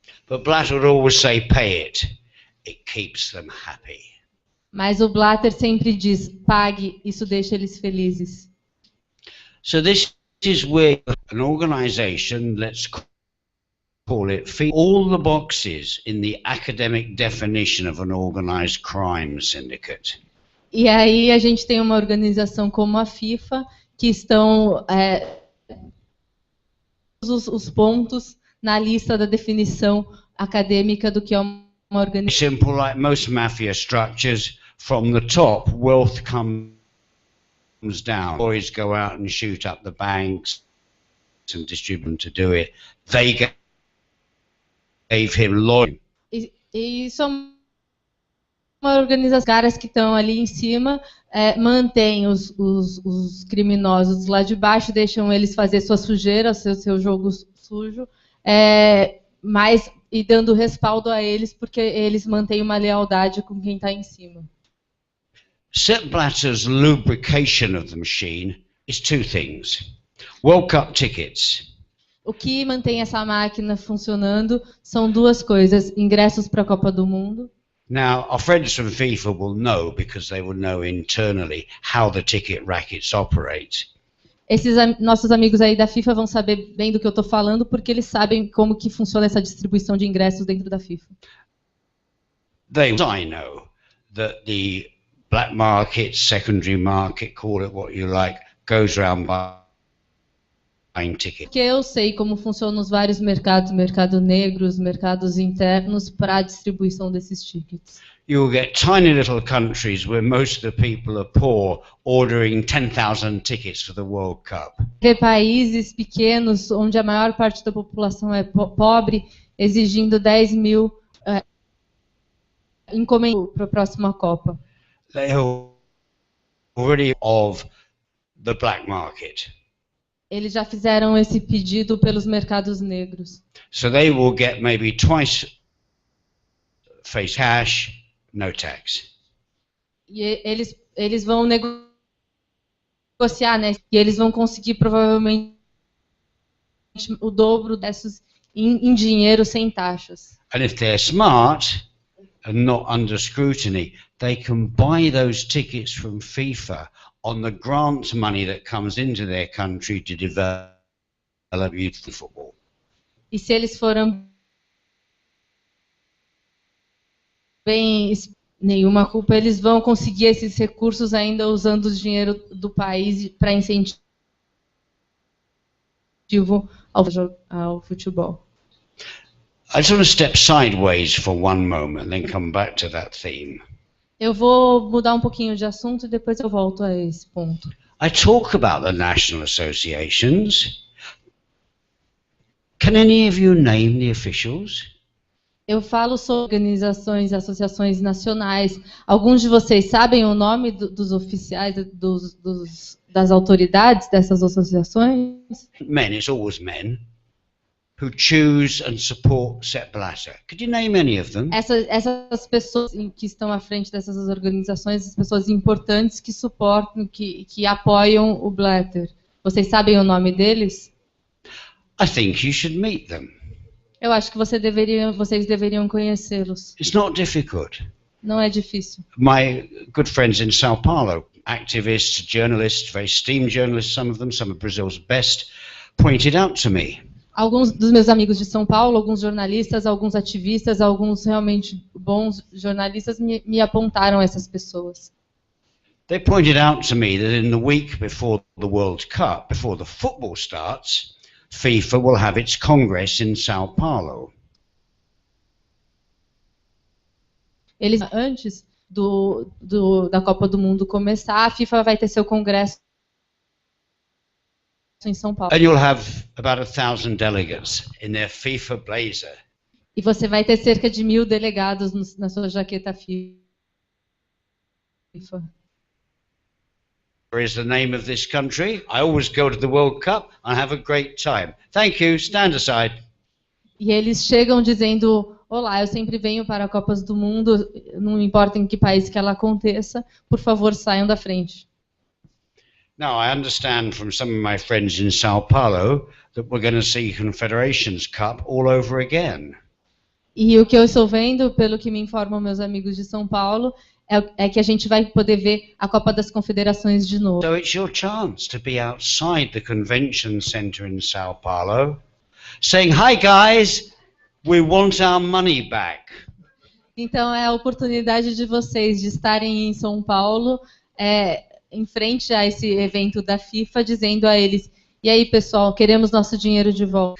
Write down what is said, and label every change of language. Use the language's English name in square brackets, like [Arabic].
[English] But Blatter would always say, pay it. It keeps them happy. [Portuguese] Mas o Blatter sempre diz, pague, isso deixa eles felizes. [English] So this is where an organization, let's call it, fit all the boxes in the academic definition of an organized crime syndicate. [Portuguese] E aí a gente tem uma organização como a FIFA, que estão os pontos na lista da definição acadêmica do que é uma organização. [English] Simple, like most mafia structures, from the top, wealth comes down. Boys go out and shoot up the banks and distribute them to do it. They gave him loyalty. [Portuguese] E isso é uma organização, caras que estão ali em cima mantêm os criminosos lá de baixo, deixam eles fazer sua sujeira, seu jogo sujo, e dando respaldo a eles porque eles mantêm uma lealdade com quem está em cima. [English] Sepp Blatter's lubrication of the machine is two things. World Cup tickets. [Portuguese] O que mantém essa máquina funcionando são duas coisas: ingressos para a Copa do Mundo. [English] Now, our friends from FIFA will know, because they will know internally how the ticket rackets operate. [Portuguese] Esses nossos amigos aí da FIFA vão saber bem do que eu estou falando, porque eles sabem como que funciona essa distribuição de ingressos dentro da FIFA. [English] I know that the black market, secondary market, call it what you like, goes around buying tickets. [Portuguese] Porque eu sei como funcionam os vários mercados, mercado negro, os mercados internos, para a distribuição desses tickets. [English] You will get tiny little countries where most of the people are poor ordering 10,000 tickets for the World Cup. [Portuguese] Ver países pequenos, onde a maior parte da população é pobre, exigindo 10 mil encomendas para a próxima Copa. [English] They are already of the black market. [Portuguese] Eles já fizeram esse pedido pelos mercados negros. [English] So they will get maybe twice face cash, no tax. [Portuguese] E eles vão negociar, né? E eles vão conseguir provavelmente o dobro desses em dinheiro sem taxas. [English] And if they're smart and not under scrutiny, they can buy those tickets from FIFA on the grant money that comes into their country to develop youth football. [Portuguese] E se eles forem bem nenhuma culpa, eles vão conseguir esses recursos ainda usando o dinheiro do país para incentivo ao futebol. [English] I just want to step sideways for one moment, then come back to that theme. [Portuguese] Eu vou mudar um pouquinho de assunto e depois eu volto a esse ponto. [English] I talk about the national associations. Can any of you name the officials? [Portuguese] Eu falo sobre organizações, associações nacionais. Alguns de vocês sabem o nome dos oficiais, das autoridades dessas associações? [English] Men, it's always men, who choose and support Sepp Blatter. Could you name any of them? [Portuguese] Essas pessoas que estão à frente dessas organizações, as pessoas importantes que suportam, que apoiam o Blatter. Vocês sabem o nome deles? [English] I think you should meet them. [Portuguese] Eu acho que vocês deveriam conhecê-los. [English] It's not difficult. [Portuguese] Não é difícil. [English] My good friends in Sao Paulo, activists, journalists, very esteemed journalists, some of Brazil's best, pointed out to me. [Portuguese] Alguns dos meus amigos de São Paulo, alguns jornalistas, alguns ativistas, alguns realmente bons jornalistas me apontaram essas pessoas. [English] They pointed out to me that in the week before the World Cup, before the football starts, FIFA will have its Congress in Sao Paulo. [Portuguese] Eles, antes da Copa do Mundo começar, a FIFA vai ter seu congresso em São Paulo. [English] And you'll have about 1,000 delegates in their FIFA blazer. [Portuguese] E você vai ter cerca de 1.000 delegados na sua jaqueta FIFA. [English] Where is the name of this country? I always go to the World Cup and have a great time. Thank you. Stand aside. [Portuguese] E eles chegam dizendo: olá, eu sempre venho para Copas do Mundo, não importa em que país que ela aconteça, por favor, saiam da frente. [English] Now, I understand from some of my friends in Sao Paulo that we're going to see Confederations Cup all over again. [Portuguese] E o que eu estou vendo, pelo que me informam meus amigos de São Paulo, é que a gente vai poder ver a Copa das Confederações de novo. [English] So it's your chance to be outside the convention center in Sao Paulo, saying, "Hi guys, we want our money back." [Portuguese] Então é a oportunidade de vocês de estarem em São Paulo, em frente a esse evento da FIFA, dizendo a eles: e aí pessoal, queremos nosso dinheiro de volta.